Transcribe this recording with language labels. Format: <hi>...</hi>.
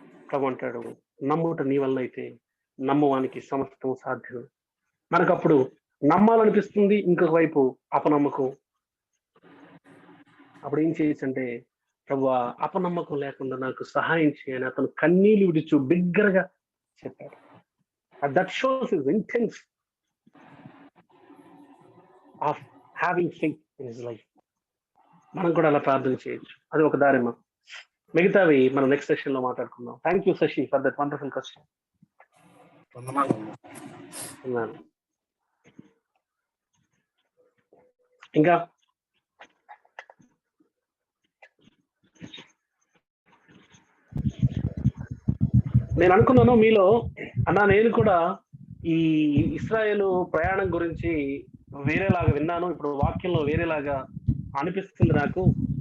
<te>ప్రభు అంటాడు, నమ్ముట నీ వల్ల అయితే నమ్మవానికి సమస్తం సాధ్యం. మనకు అప్పుడు నమ్మాలనిపిస్తుంది, ఇంకొక వైపు అపనమ్మకం. అప్పుడు ఏం చేయొచ్చు అంటే, ప్రభువా అపనమ్మకం లేకుండా నాకు సహాయం చేయని అతను కన్నీళ్ళు విడిచు బిగ్గరగా చెప్పాడు.</te> <en>That shows his intense of having faith in his life.</en> <te>మనం కూడా అలా ప్రార్థన చేయొచ్చు. అది ఒక దారిమా. మిగతావి మనం నెక్స్ట్ సెషన్ లో మాట్లాడుకుందాం.</te> <en>Thank you Shashi for that wonderful question.</en> <te>ఇంకా నేను అనుకున్నాను మీలో నేను కూడా ఈ ఇశ్రాయేలు ప్రయాణం గురించి వేరేలాగా విన్నాను, ఇప్పుడు వాక్యంలో వేరేలాగా అనిపిస్తుంది నాకు.</te>